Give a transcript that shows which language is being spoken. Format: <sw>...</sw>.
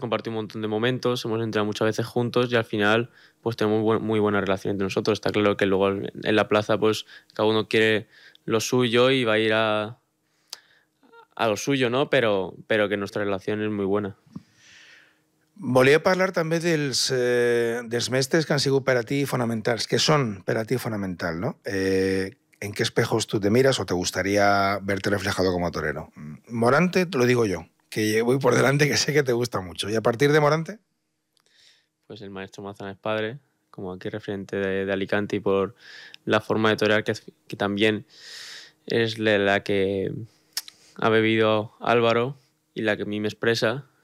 <es>compartido un montón de momentos, hemos entrado muchas veces juntos y al final pues tenemos muy buena relación entre nosotros. Está claro que luego en la plaza pues cada uno quiere lo suyo y va a ir a lo suyo, ¿no? Pero que nuestra relación es muy buena.</es> <ca>Volia parlar també dels mestres que han sigut per a ti fonamentals, que són per a ti fonamental, no?</ca> <es>¿En qué espejos tú te miras o te gustaría verte reflejado como torero? Morante, lo digo yo, que voy por delante, que sé que te gusta mucho. ¿Y a partir de Morante? Pues el maestro Manzanares padre, como aquí referente de Alicante y por la forma de torear, que también es la que ha bebido Álvaro y la que a mí me expresa.</es>